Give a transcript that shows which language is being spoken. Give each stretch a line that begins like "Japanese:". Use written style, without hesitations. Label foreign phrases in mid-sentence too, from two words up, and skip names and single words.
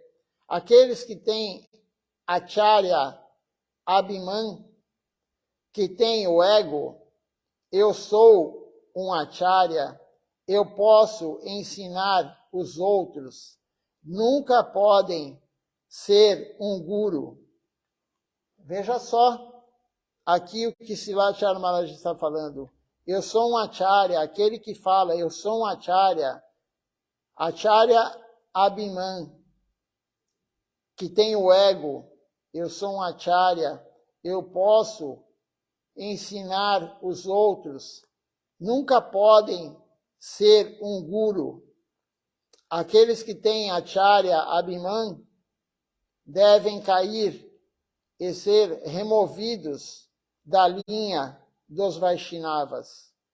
Portuguese: Aqueles que têm
Sanskrit: Acharya Abhiman,
Portuguese: que têm o ego, eu sou um acharya, eu posso ensinar os outros, nunca podem ser um guru. Veja só aqui o que Srila Acharya Maharaj está falando. Eu sou um acharya, aquele que fala, eu sou um acharya,
Sanskrit: acharya Abhiman,
Portuguese: que tem o ego, eu sou um acharya, eu posso ensinar os outros, nunca podem ser um guru. Aqueles que têm
Sanskrit: acharya Abhiman
Portuguese: devem cair e ser removidos da linha dos Vaishnavas.